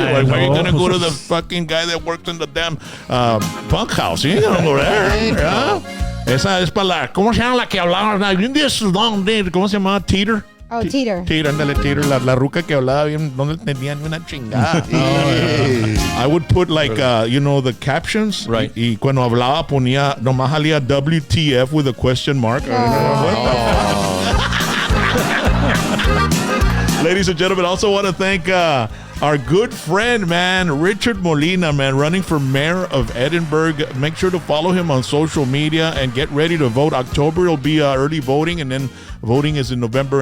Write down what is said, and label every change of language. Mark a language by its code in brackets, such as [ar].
[en] Why are you gonna go to the fucking guy that works in the damn punk house? You ain't gonna go there. [es] ¿Ya? Esa es para la... ¿Cómo se llama la que hablaba? ¿Cómo se llamaba? Teeter. [en] Oh, Teeter. [es] Teeter, ándale, Teeter. La ruca que hablaba bien, no le entendían ni una chingada. [en] I would put like, the captions. Right. [es] Y cuando hablaba ponía, nomás salía WTF [en] with a question mark. Ladies and gentlemen, also want to thank our good friend, man, Richard Molina, man, running for mayor of Edinburgh. Make sure to follow him on social media and get ready to vote. October will be early voting, and then voting is in November.